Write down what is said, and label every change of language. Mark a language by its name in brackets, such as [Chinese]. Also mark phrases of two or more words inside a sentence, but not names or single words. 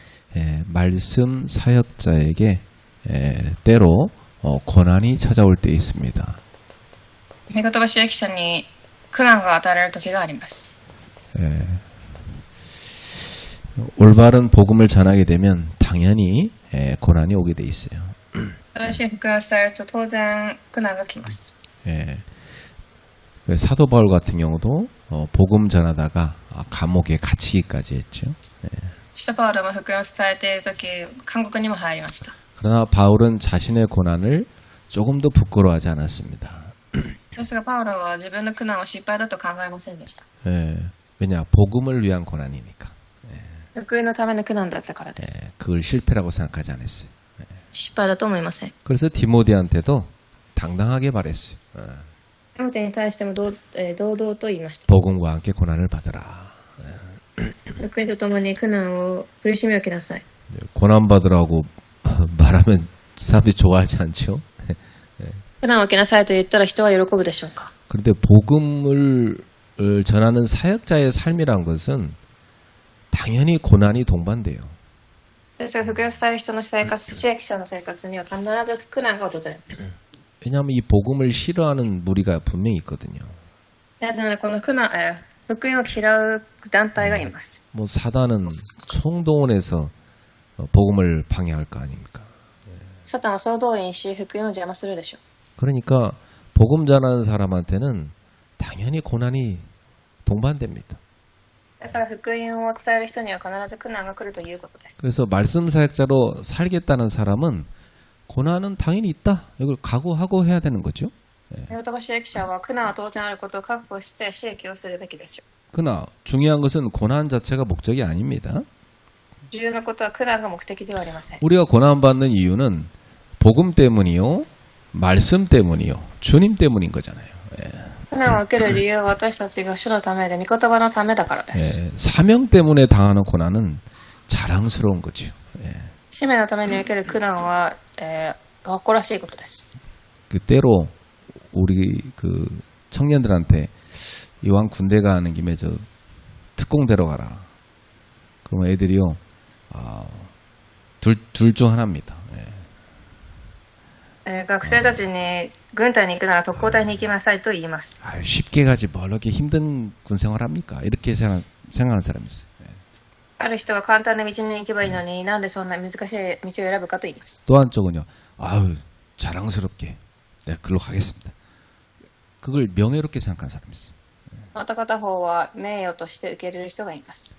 [Korean] 말씀 사역자에게 때로 고난이 찾아올 때 있습니다. [Japanese] 御言葉主義者に苦難が与えられる時があります。 [Korean] 올바른 복음을 전하게 되면 당연히 고난이 오게 돼 있어요. [Japanese] 正しい福音を伝えると当然苦難が来ます。 [Korean] 사도 바울 같은 경우도 복음 전하다가 감옥에 갇히기까지 했죠. [Japanese] 使徒パウロも福音を伝えている時、監獄にも入りました。 [Korean] 그러나 바울은 자신의 고난을 조금도 부끄러워하지 않았습니다. [Japanese] ですがパウロは自分の苦難を失敗だと考えませんでした。 [Korean] 왜냐? 복음을 위한 고난이니까. [Japanese] 福音のための苦難だったからです。 [Korean] 그걸 실패라고 생각하지 않았어요. [Japanese] 失敗だと思いません。 [Korean] 그래서 디모데한테도 당당하게 말했어요. [Japanese] テモテに対しても堂々と言いました。 [Korean] 복음과 함께 고난을 받으라. [Japanese] 福音とともに苦難を苦しみを受けなさい。 [Korean] 고난 받으라고 말하면 사람들이 좋아하지 않죠. [Japanese] 苦難を受けなさいと言ったら人は喜ぶでしょうか。 [Korean] 그런데 복음을 전하는 사역자의 삶이란 것은 당연히 고난이 동반돼요. [Japanese] ですが福音を伝える人の生活、主役者の生活には必ず苦難が訪れます。 [Korean] 왜냐하면 이 복음을 싫어하는 무리가 분명히 있거든요. [Japanese] なぜならこの福音を嫌う団体がいます。 [Korean] 뭐 사단은 총동원해서 복음을 방해할 거 아닙니까? [Japanese] サタンは総動員し福音を邪魔するでしょう。 [Korean] 그러니까 복음 전하는 사람한테는 당연히 고난이 동반됩니다. [Japanese] だから福音を伝える人には必ず苦難が来るということです。 [Korean] 그래서 말씀 사역자로 살겠다는 사람은 고난은 당연히 있다. 이걸 각오하고 해야 되는 거죠. [Japanese] 御言葉主役者は苦難は当然あることを覚悟して主役をするべきでしょう。 [Korean] 그러나 중요한 것은 고난 자체가 목적이 아닙니다. [Japanese] 重要なことは苦難が目的ではありません。 [Korean] 우리가 고난받는 이유는 복음 때문이요, 말씀 때문이요, 주님 때문인 거잖아요. [Japanese] 苦難を受ける理由は私たちが主のためで御言葉のためだからです。 [Korean] 사명 때문에 당하는 고난은 자랑스러운 거죠. [Japanese] 使命のために受ける苦難は、誇らしいことです。 [Korean] 때로 우리 그 청년들한테 이왕 군대 가는 김에 저 특공대로 가라. 그러면 애들이요, 둘 중 하나입니다. [Japanese] 学生たちに軍隊に行くなら特攻隊に行きなさいと言います。 [Korean] 쉽게 가지 뭘 이렇게 힘든 군 생활합니까? 이렇게 생각하는 사람이 있어요. [Japanese] ある人は簡単な道に行けばいいのになんでそんな難しい道を選ぶかと言います。 [Korean] 또 한쪽은요, 아유 자랑스럽게 내가 글로 가겠습니다. 그걸 명예롭게 생각하는 사람이 있어요. [Japanese] また片方は名誉として受け入れる人がいます。